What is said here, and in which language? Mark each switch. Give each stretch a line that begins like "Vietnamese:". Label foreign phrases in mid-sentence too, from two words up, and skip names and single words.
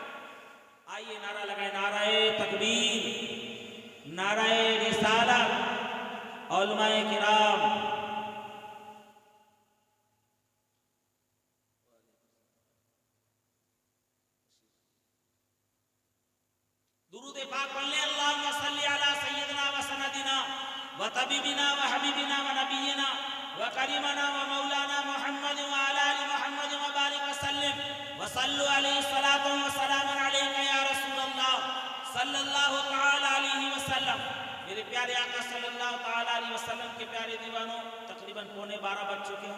Urdu: آئیے نعرہ لگائے، نعرہ تکبیر، نعرہ رسالت. علماء کرام، درود پاک پڑھ لیں.
Arabic: اللہم صلی علی سیدنا و سندنا و طبیبنا و حبیبنا و نبینا و کریمنا و مولانا محمد و علی آل محمد و بارک وسلم وصلوا علیہ الصلاۃ والسلام علیک یا رسول اللہ صلی اللہ تعالی علیہ وسلم.
Urdu: میرے پیارے آقا
Arabic: صلی اللہ تعالی علیہ وسلم
Urdu: کے پیارے دیوانوں، تقریباً 11:15 بج چکے ہیں.